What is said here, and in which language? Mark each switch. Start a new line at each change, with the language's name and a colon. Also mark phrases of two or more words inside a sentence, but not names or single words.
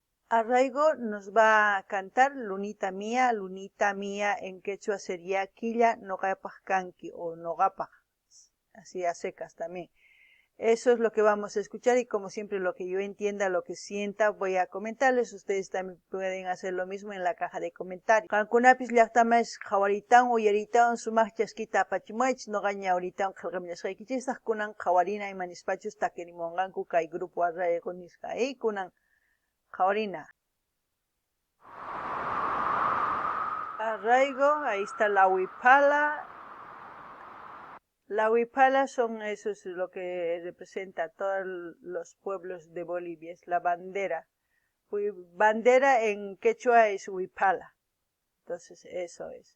Spanish: Arraigo nos va a cantar Lunita Mía en quechua sería
Quechua: Quilla Nogapaj Kanki
Spanish: o Nogapaj, así a secas también. Eso es lo que vamos a escuchar y como siempre lo que yo entienda, lo que sienta, voy a comentarles. Ustedes también pueden hacer lo mismo en la caja de comentarios.
Quechua: Kankunapis llaqtamas qhawaritan uyaritan sumaq chaskita apachimuach noqaña ahoritan qillqamiñasqaykichisaq kunan qhawarina imanispachus takirimunqanku kay grupo Arraigo nisqa kunan qhawarina.
Spanish: Arraigo, ahí está la huipala. La huipala son esos lo que representa a todos los pueblos de Bolivia, es la bandera. Bandera en quechua es huipala, entonces eso es.